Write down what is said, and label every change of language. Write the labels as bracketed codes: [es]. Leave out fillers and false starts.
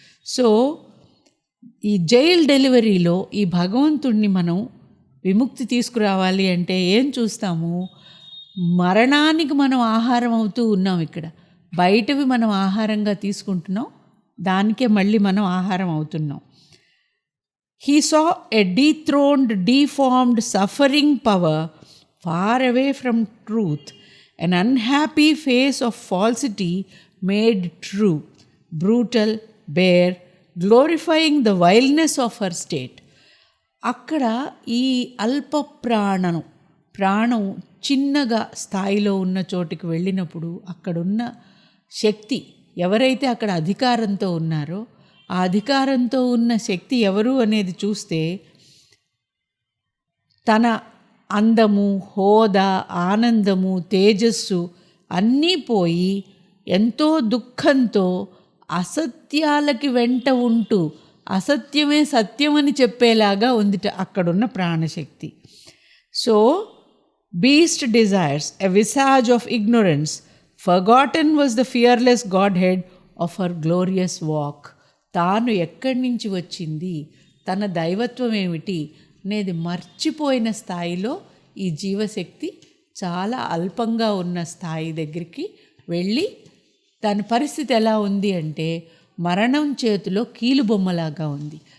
[te] So ఈ jail డెలివరీలో ఈ భగవంతుణ్ణి మనం విముక్తి తీసుకురావాలి అంటే ఏం చూస్తాము? మరణానికి మనం ఆహారం అవుతూ ఉన్నాం. ఇక్కడ బయటవి మనం ఆహారంగా తీసుకుంటున్నాం, దానికే మళ్ళీ మనం ఆహారం అవుతున్నాం. [en] He saw a dethroned, deformed, suffering power far away from truth, an unhappy face of falsity made true, brutal, bare, glorifying the vileness of her state. [te] అక్కడ ఈ అల్ప ప్రాణం చిన్నగా స్థాయిలో ఉన్న చోటికి వెళ్ళినప్పుడు అక్కడున్న శక్తి, ఎవరైతే అక్కడ అధికారంతో ఉన్నారో ఆ అధికారంతో ఉన్న శక్తి ఎవరు అనేది చూస్తే తన అందము, హోదా, ఆనందము, తేజస్సు అన్నీ పోయి ఎంతో దుఃఖంతో అసత్యాలకి వెంట ఉంటూ అసత్యమే సత్యమని చెప్పేలాగా ఉంది అక్కడున్న ప్రాణశక్తి. [en] So beast desires, a visage of ignorance, forgotten was the fearless Godhead of her glorious walk. [te] తాను ఎక్కడి నుంచి వచ్చింది, తన దైవత్వం ఏమిటి అనేది మర్చిపోయిన స్థాయిలో ఈ జీవశక్తి చాలా అల్పంగా ఉన్న స్థాయి దగ్గరికి వెళ్ళి దాని పరిస్థితి ఎలా ఉంది అంటే మరణం చేతిలో కీలుబొమ్మలాగా ఉంది.